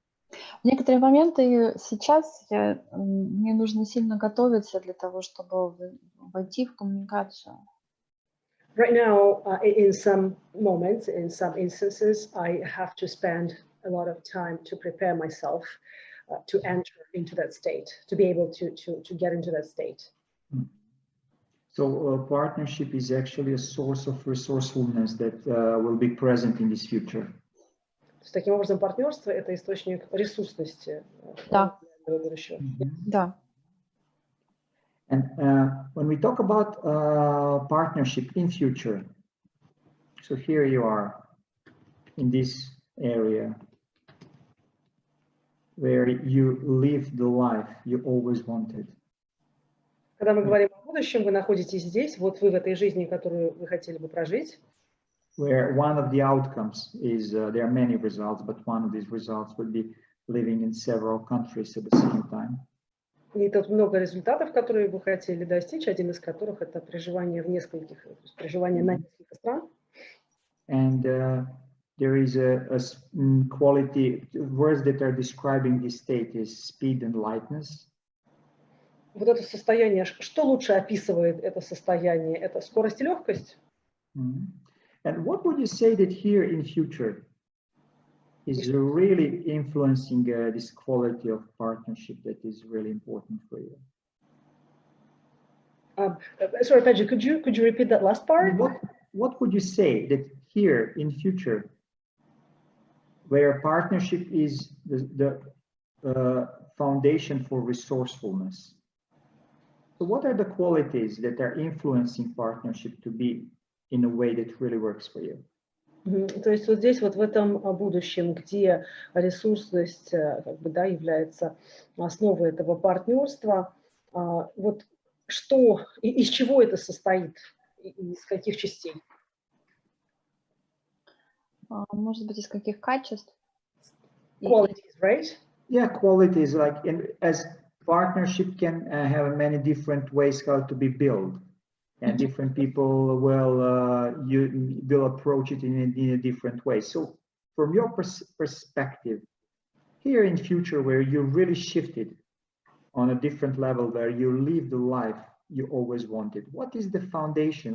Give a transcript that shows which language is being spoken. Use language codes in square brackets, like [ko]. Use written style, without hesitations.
[ru] В некоторые моменты сейчас мне нужно сильно готовиться для того, чтобы войти в коммуникацию. [en] Right now, in some moments, in some instances, I have to spend a lot of time to prepare myself to enter into that state, to be able to get into that state. So partnership is actually a source of resourcefulness that will be present in this future. [ru] То есть, таким образом, партнерство – это источник ресурсности Да. будущего. Да. [en] And when we talk about partnership in future, so here you are in this area where you live the life you always wanted. [ru] Когда мы говорим о будущем, вы находитесь здесь, вот вы в этой жизни, которую вы хотели бы прожить. [en] Where one of the outcomes is, there are many results, but one of these results would be living in several countries at the same time. [ru] И тут много результатов, которые вы хотели достичь, один из которых это проживание в нескольких, проживание на несколько стран. [en] And there is a quality, words that are describing this state is speed and lightness. [ru] Вот это состояние, что лучше описывает это состояние? Это скорость и легкость? [en] And what would you say that here in future is really influencing this quality of partnership that is really important for you? Sorry, Pedja, could you repeat that last part? What would you say that here in future, where partnership is the foundation for resourcefulness? So what are the qualities that are influencing partnership to be in a way that really works for you? [ru] То есть вот здесь, вот в этом будущем, где ресурсность как бы, да, является основой этого партнерства, вот что, из чего это состоит, из каких частей? Может быть, из каких качеств? [en] Qualities, right? Yeah, qualities, like as partnership can have many different ways how to be built. And different people you will approach it in a different way. So from your perspective, here in future where you really shifted on a different level, where you live the life you always wanted, what is the foundation?